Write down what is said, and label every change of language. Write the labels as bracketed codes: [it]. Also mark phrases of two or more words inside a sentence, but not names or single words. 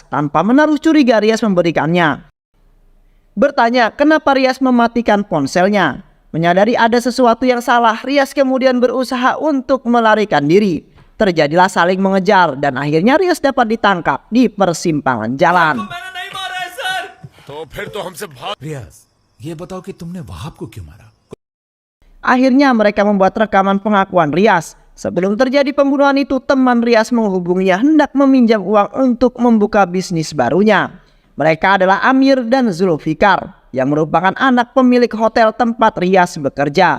[id] Tanpa menaruh curiga, Rias memberikannya. Bertanya kenapa Rias mematikan ponselnya. Menyadari ada sesuatu yang salah, Rias kemudian berusaha untuk melarikan diri. Terjadilah saling mengejar dan akhirnya Rias dapat ditangkap di persimpangan jalan. [hi] रियाज, ये बताओ कि तुमने वहाब को क्यों मारा? [id] Akhirnya mereka membuat rekaman pengakuan Rias. Sebelum terjadi pembunuhan itu, teman Rias menghubunginya hendak meminjam uang untuk membuka bisnis barunya. Mereka adalah Amir dan Zulfikar yang merupakan anak pemilik hotel tempat Rias bekerja.